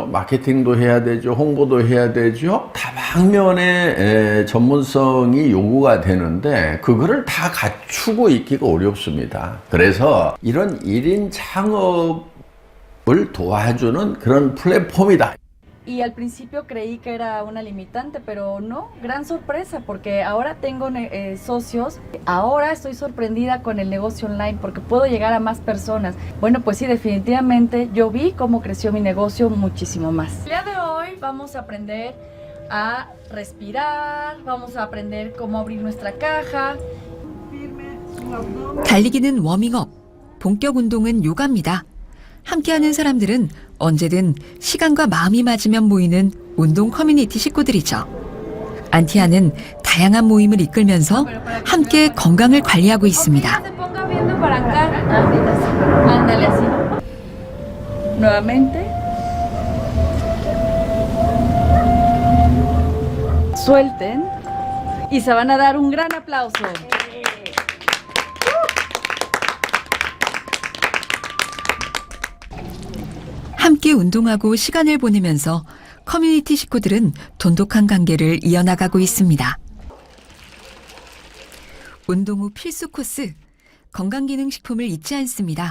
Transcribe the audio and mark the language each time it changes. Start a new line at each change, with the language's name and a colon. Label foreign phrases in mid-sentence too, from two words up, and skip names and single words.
Korean: 마케팅도 해야 되죠. 홍보도 해야 되죠. 다방면의 전문성이 요구가 되는데 그거를 다 갖추고 있기가 어렵습니다. 그래서 이런 1인 창업을 도와주는 그런 플랫폼이다.
Spanish: Y al principio creí que era una limitante, pero no, gran sorpresa, porque ahora tengo socios. Ahora estoy sorprendida con el negocio online porque puedo llegar a más personas. Bueno, pues sí, definitivamente yo vi cómo creció mi negocio muchísimo más. El día de hoy vamos a aprender a respirar, vamos a aprender cómo abrir nuestra caja.
Korean: 달리기는 워밍업, 본격 운동은 요가입니다. 함께하는 사람들은 언제든 시간과 마음이 맞으면 모이는 운동 커뮤니티 식구들이죠. 안티아는 다양한 모임을 이끌면서 함께 건강을 관리하고 있습니다.
Spanish: Nuevamente. Suelten y se van a dar un gran aplauso.
Korean: 함께 운동하고 시간을 보내면서 커뮤니티 식구들은 돈독한 관계를 이어나가고 있습니다. 운동 후 필수 코스, 건강기능식품을 잊지 않습니다.